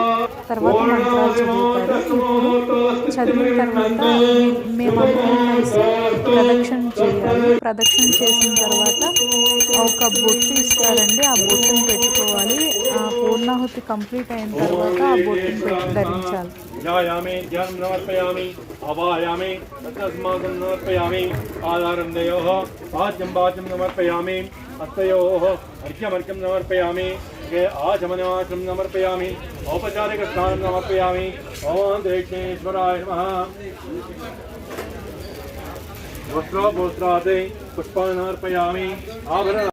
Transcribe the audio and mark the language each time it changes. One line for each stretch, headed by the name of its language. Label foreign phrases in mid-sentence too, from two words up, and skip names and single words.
Telugu: తర్వాత మంత్రాలు చదువుతారు. ఇప్పుడు చదివిన తర్వాత మేమందరం కలిసి ప్రదక్షిణ చేయాలి. ప్రదక్షిణ చేసిన తర్వాత ఒక బొట్టు ఇస్తారండి. ఆ బొట్టును పెట్టుకోవాలి. ఆ పూర్ణాహుతి కంప్లీట్ అయిన తర్వాత ఆ బొట్టును ధరించాలి.
Sanskrit: ध्यायामि ध्यानं समर्पयामि आवाहयामि तस्माकं समर्पयामि आधारं दयोः वाच्यं वाचं समर्पयामि हस्तयोः अर्घ्यमर्घ्यं समर्पयामि आचमनवाचं समर्पयामि औपचारिकस्नानं समर्पयामि ॐ दक्षिणेश्वराय नमः वस्त्रोपवस्त्रादि पुष्पाणि समर्पयामि आभरण